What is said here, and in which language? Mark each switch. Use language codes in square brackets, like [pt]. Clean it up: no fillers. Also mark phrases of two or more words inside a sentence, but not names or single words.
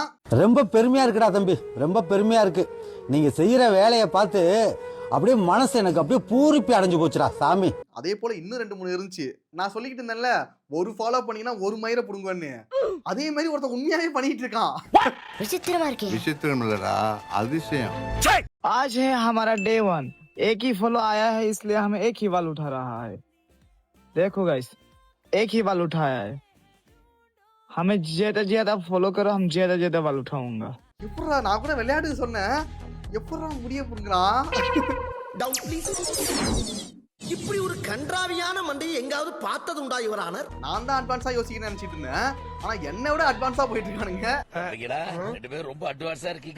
[ta] ரொம்ப பெருமையா இருக்குடா தம்பி, ரொம்ப பெருமையா இருக்கு. நீங்க செய்யற வேலையை பார்த்து அப்படியே மனசு எனக்கு அப்படியே பூரிப்பி அடைஞ்சு போச்சுடா சாமி. அதே போல இன்னும் 2-3 இருந்துச்சு. நான் சொல்லிக்கிட்டு இருந்தேன்ல, ஒரு ஃபாலோ பண்ணீங்கன்னா ஒரு மயிரை புடுங்குன்னு. அதே மாதிரி ஒருத்தன் உண்மையாவே பண்ணிட்டு இருக்கான். விசித்திரமா இருக்கு. விசித்திரம் இல்லடா, அதிசயம். [hi] आज है हमारा डे 1. एक ही फॉलो आया है, इसलिए हम एक ही बाल उठा रहा है. देखो गाइस, एक ही बाल उठाया है. हमें ज्यादा फॉलो करो, हम ज्यादा बाल उठाऊंगा. [ta] எப்படா நான் கூட விளையாட்டு சொன்னேன், எப்படா முடிய புடுங்குறான். [en] doubt please. [ta] இப்படி ஒரு கன்றாவியான மண்டையை எங்காவது பார்த்தது உண்டா இவரானர்? நான் தான் அட்வான்ஸா யோசிக்கிறேன்னு நினைச்சிட்டு இருந்தேன். ஆனா என்னை விட அட்வான்ஸா போயிட்டு இருக்கானுங்க. ரெண்டு பேரும் ரொம்ப அட்வான்ஸா இருக்கீங்க.